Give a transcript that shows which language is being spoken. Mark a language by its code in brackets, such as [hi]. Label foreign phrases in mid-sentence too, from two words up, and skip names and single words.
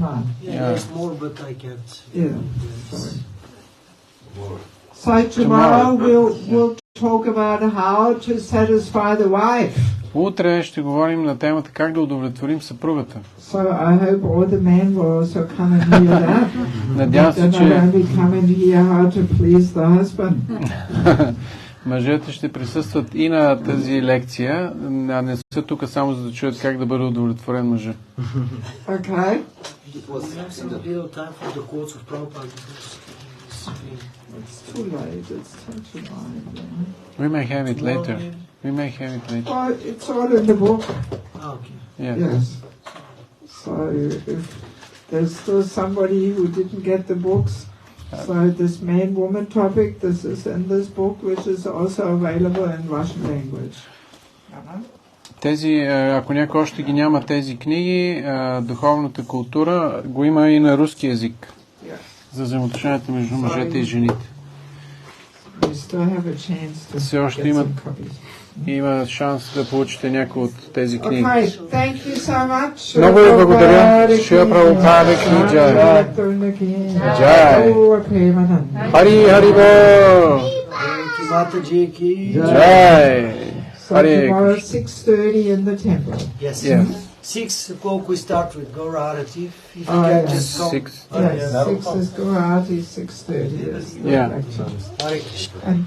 [en] Yeah, there's more, but I can't. Yeah, sorry. So tomorrow we'll talk about how to satisfy the wife. [bg] Утре ще говорим на темата как да удовлетворим съпругата. [en] So I hope all the men will also come and hear that. [bg] Надявам се, че [en] come and hear how to please the husband. [bg] мъжете ще присъстват и на тази лекция, а не са тук само за да чуят как да бъде удовлетворен мъжа. [en] Okay. It's too late. It's 10 to 9. We may have it later. We may have it later. Well, it's all in the book. Okay. Yeah. Yes. So if there's still somebody who didn't get the books, so this man-woman topic, this is in this book, which is also available in Russian language. [bg] Тези, ако някой още ги няма тези книги, духовната култура го има и на руски език. За взаимоотношенията между мъжете и жените. Все още има шанс да получите някои от тези книги. Много ви благодаря. Шива Прабхупада [hi] की जय. जय। हरि हरि बो. देवकी माताजी की джай. [en] So tomorrow 6:30 in the temple. Yes. Yeah. 6 o'clock we start with Gaurarati. If you can just come. 6. Yes, 6 is Gaurati, 6:30 is the Yeah. lecture. Hare Krishna. And